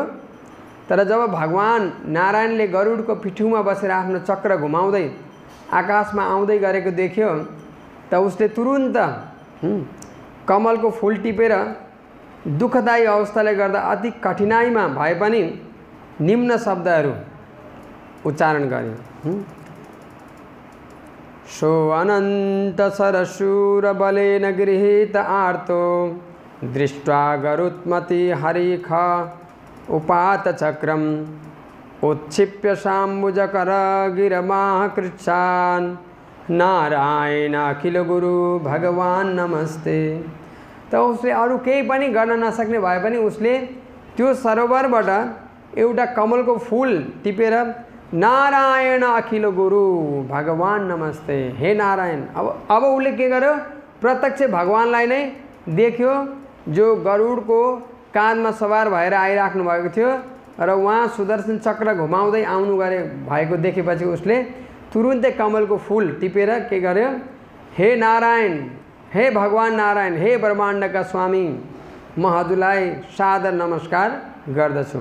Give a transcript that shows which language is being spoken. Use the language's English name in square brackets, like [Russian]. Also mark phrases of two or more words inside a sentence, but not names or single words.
[Nepali] तर जब भगवान नारायणले गरुडको पिठ्युमा बसेर आफ्नो चक्र घुमाउँदै आकाशमा आउँदै गरेको देख्यो, त उसले तुरुन्त कमलको फूल टिपेर दुःखदायी अवस्थाले गर्दा अति कठिनाइमा भए पनि निम्न शब्दहरू उच्चारण गर्यो। [Sanskrit] सो अनन्तसरशूरबलेन गृहीत आर्तो दृष्ट्वा गरुत्मति हरिख उपातचक्रम् उत्क्षिप्य शाम्बुजकर गिरमाह कृच्छान् नारायण अखिल गुरु भगवान नमस्ते। [Nepali] त उसले अरू केही पनि गर्न नसक्ने भए पनि उसले त्यो सरोवरबाट एउटा कमलको फूल टिपेर [Sanskrit] नारायण अखिल गुरु भगवान नमस्ते, [Nepali] हे नारायण। अब उसले के गर्यो, प्रत्यक्ष भगवानलाई नै देख्यो जो गरुडको काँधमा सवार भएर आइराख्नु भएको थियो र उहाँ सुदर्शन चक्र घुमाउँदै आउनु गरे भएको देखेपछि उसले तुरुन्तै कमलको फूल टिपेर के गर्यो, हे नारायण, हे भगवान नारायण, हे ब्रह्माण्डका स्वामी, म हजुरलाई सादर नमस्कार गर्दछु।